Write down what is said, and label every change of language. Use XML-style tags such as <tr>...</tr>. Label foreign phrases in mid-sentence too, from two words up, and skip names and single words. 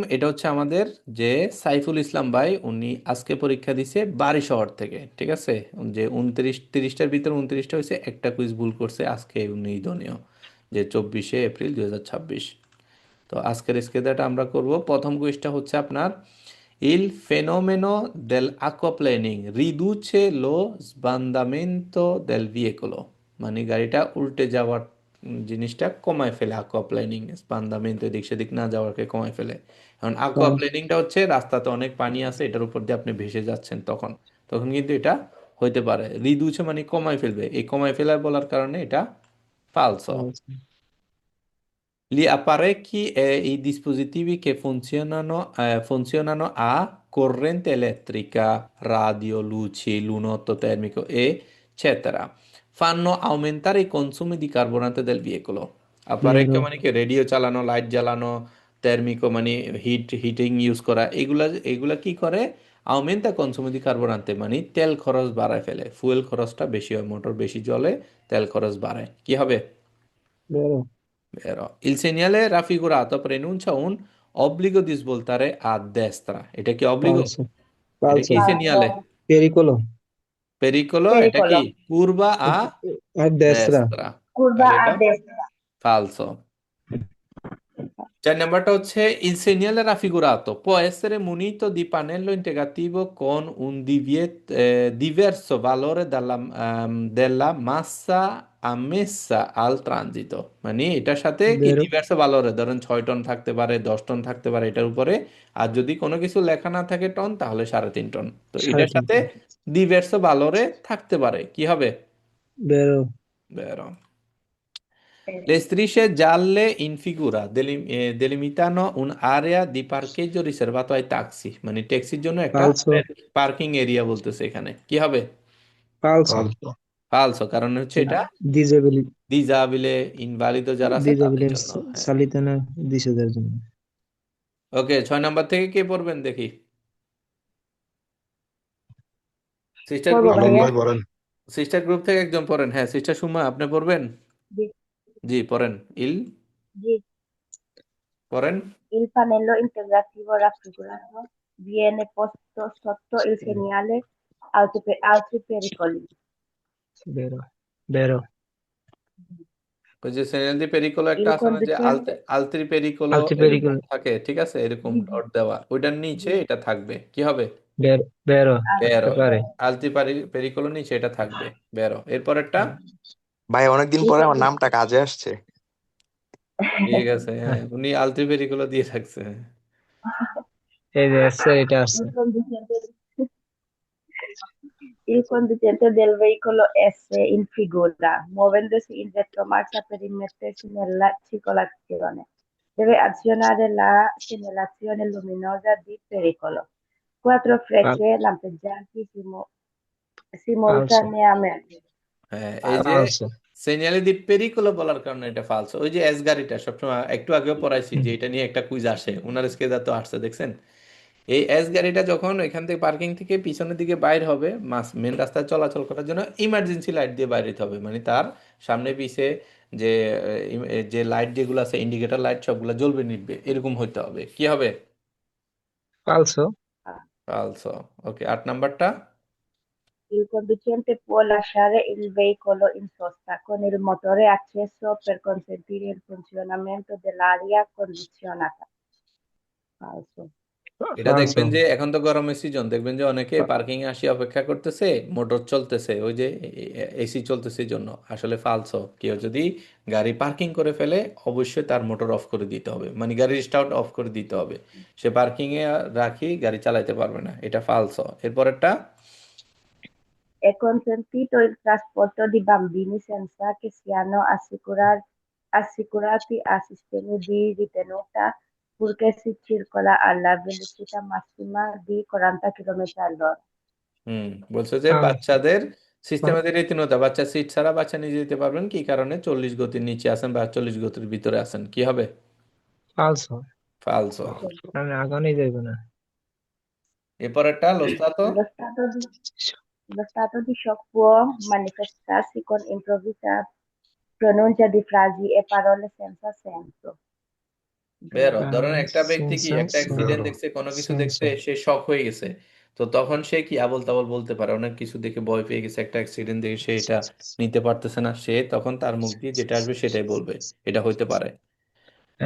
<bn>এটা হচ্ছে আমাদের যে সাইফুল ইসলাম ভাই, উনি আজকে পরীক্ষা দিছে বারি শহর থেকে। ঠিক আছে, যে 29-30টার ভিতরে 29টা হয়েছে, একটা কুইজ ভুল করছে। আজকে উনি দনীয়, যে 24শে এপ্রিল 2026। তো আজকের স্কেদাটা আমরা করব। প্রথম কুইজটা হচ্ছে আপনার</bn> <it>Il fenomeno dell'acquaplaning riduce lo sbandamento del veicolo,</it> <bn>মানে গাড়িটা উল্টে যাওয়ার জিনিসটা কমায় ফেলে।</bn> <it>aquaplaning sbandamento,</it> <bn>এদিক সেদিক না যাওয়াকে কমায় ফেলে। এখন ফ্রান্স। aquaplaning হচ্ছে রাস্তাতে অনেক পানি আছে, এটার উপর দিয়ে আপনি ভেসে যাচ্ছেন, তখন তখন কিন্তু এটা হইতে পারে। রিদুছে মানে কমায় ফেলবে, এই কমায় ফেলার বলার কারণে এটা ফালসো। ফ্রান্স।</bn> <it>Gli apparecchi e i dispositivi che funzionano a corrente elettrica, radio, luci, lunotto termico, eccetera, fanno aumentare i consumi di carburante del veicolo. Apparecchio</it> <bn>বেরো মানে কি, রেডিও চালানো, লাইট জ্বালানো, টার্মিকো মানে হিটিং ইউজ করা, এগুলা এগুলা কি করে?</bn> <it>aumenta consumo di carburante</it> <bn>মানে তেল খরচ বাড়ায় ফেলে। ফুয়েল খরচটা বেশি হয়, মোটর বেশি জ্বলে, তেল খরচ বাড়ায়। কি হবে? বেরো</bn> <it>Vero. Il segnale raffigurato preannuncia un obbligo di svoltare a destra.</it> <bn>এটা কি obbligo? ফালসো এটা কি ফালসো</bn> <it>segnale?</it> <bn>পেরিকোলো Pericolo, এটা কি?</bn> <it>Pericolo, Curva a</it> <bn>আর দেশরা</bn> <it>destra. curva</it> <bn>তাহলে</bn> <it>a</it> <bn>এটা</bn> <it>destra. falso.</it> <bn>4 নাম্বারটা হচ্ছে</bn> <it>il segnale raffigurato può essere munito di pannello integrativo con un diverso valore della massa ammessa al transito,</it> <bn>মানে এটার সাথে কি বেরো</bn> <it>diverso valore,</it> <bn>ধরেন 6 টন থাকতে পারে, 10 টন থাকতে পারে এটার উপরে। আর যদি কোনো কিছু লেখা না থাকে টন, তাহলে 3.5 টন। তো সাড়ে এটার সাথে তিনটে</bn> <it>diverso valore</it> <bn>থাকতে পারে, কি হবে? বেরো</bn> <it>বেরো। Le strisce gialle in figura delimitano un'area di parcheggio riservato ai taxi,</it> <bn>মানে ট্যাক্সির জন্য একটা ফালসো পার্কিং এরিয়া বলতেছে এখানে, কি হবে? ফালসো ফালসো, কারণ হচ্ছে এটা ডিজেবিলি</bn> <it>disabile, invalido</it> <bn>যারা আছে তাদের ডিজেবিলিটি জন্য। হ্যাঁ। চালিত না দিশাদের জন্য। ওকে, 6 নাম্বার থেকে কে পড়বেন দেখি? সিস্টার Por গ্রুপ আলম থেকে, ভাই বলেন। সিস্টার গ্রুপ থেকে একজন পড়েন। হ্যাঁ, সিস্টার সুমা, আপনি পড়বেন? Di- জি, পড়েন। ইল di- পড়েন।</bn> <it>Il pannello integrativo raffigurato viene posto sotto il segnale altri pericoli. vero vero</it> <bn>ওই যে</bn> <it>segnale di pericolo</it> <bn>একটা</bn> <it>Il</it> <bn>আছে না, যে</bn> <it>conducente, altri pericolo</it> <bn>আলটি এরকম পেরিকোলো থাকে, ঠিক আছে, এরকম</bn> <it>di,</it> <bn>ডট দেওয়া, ওইটার নিচে</bn> <it>di,</it> <bn>এটা থাকবে, কি হবে? বেরো বেরো। থাকতে পারে।</bn> <it>altri pericolo</it> <bn>নিচে এটা থাকবে, বেরো। এরপরেরটা। ভাই অনেকদিন</bn> <it>il</it> <bn>পরে আমার নামটা</bn> <it>conducente,</it> <bn>কাজে আসছে। ঠিক আছে, হ্যাঁ, হ্যাঁ, উনি</bn> <it>altri pericolo</it> <bn>দিয়ে থাকছে। এই যে আসছে, এটা আসছে।</bn> <it>il conducente, il conducente del veicolo S in figura, muovendosi in retromarcia per immettersi nella circolazione, deve azionare la segnalazione luminosa di pericolo. Quattro</it> <bn>ফাল-</bn> <it>frecce lampeggianti</it> <bn>ফালসো</bn> <it>simultaneamente.</it> <bn>হ্যাঁ, এই যে</bn> <it>Falso.</it> <bn>ফালসো</bn> <it>segnali di pericolo</it> <bn>বলার কারণে এটা ফালস। ওই যে এস গাড়িটা সবসময়, একটু আগেও পড়াইছি হুম, যে এটা নিয়ে একটা কুইজ আসে, উনার স্কেদা তো আসছে, দেখছেন? এই এস গাড়িটা যখন এখান থেকে পার্কিং থেকে পিছনের দিকে বাইর হবে, মেন রাস্তায় চলাচল করার জন্য ইমার্জেন্সি লাইট দিয়ে বাইরে হতে হবে, মানে তার সামনে পিছে যে যে লাইট যেগুলো আছে, ইন্ডিকেটর লাইট, সবগুলো জ্বলবে নিবে, এরকম হইতে হবে, কি হবে? ফালসো ফালসো। ওকে, 8 নাম্বারটা।</bn> <it>Il conducente può lasciare il veicolo in sosta con il motore acceso per consentire il funzionamento dell'aria condizionata. Falso.</it> <bn>এটা ফালসো দেখবেন যে এখন তো গরমের সিজন, দেখবেন যে অনেকে পার্কিং এ আসি অপেক্ষা করতেছে, মোটর চলতেছে, ওই যে এসি চলতেছে, এই জন্য আসলে ফালসো। কেউ যদি গাড়ি পার্কিং করে ফেলে, অবশ্যই তার মোটর অফ করে দিতে হবে, মানে গাড়ির স্টার্ট অফ করে দিতে হবে। সে পার্কিং এ রাখি গাড়ি চালাতে পারবে না, এটা ফালসো। এরপরেরটা।</bn> <it>È consentito il trasporto di bambini senza che siano assicurati a sistemi di ritenuta, purché si circola alla velocità massima di 40 km/h.</it> <bn>হুম, বলছে যে ফালসো বাচ্চাদের সিস্টেমের রীতিমতো, বাচ্চা সিট ছাড়া বাচ্চা নিজে যেতে পারবেন, কি কারণে? 40 গতির নিচে আছেন বা 40 গতির ভিতরে আছেন, কি হবে? ফালসো ফালসো। আমি আগানোই যাইব না। এরপরেরটা লোস্তাতো।</bn> <it>Lo stato di, lo stato di shock può manifestarsi con pronuncia di frasi e parole senza senso.</it> <bn>বেরো, ধরেন</bn> <it>Parole</it> <bn>একটা ব্যক্তি কি</bn> <it>senza</it> <bn>একটা অ্যাক্সিডেন্ট</bn> <it>senso.</it> <bn>দেখছে, কোনো কিছু দেখছে,</bn> <it>Senso.</it> <bn>সে শক হয়ে গেছে। তো তখন সে কি আবোল তাবোল বলতে পারে, অনেক কিছু দেখে ভয় পেয়ে গেছে, একটা অ্যাক্সিডেন্ট দেখে সে এটা নিতে পারতেছে না, সে তখন তার মুখ দিয়ে যেটা আসবে সেটাই বলবে। এটা হইতে পারে যে</bn>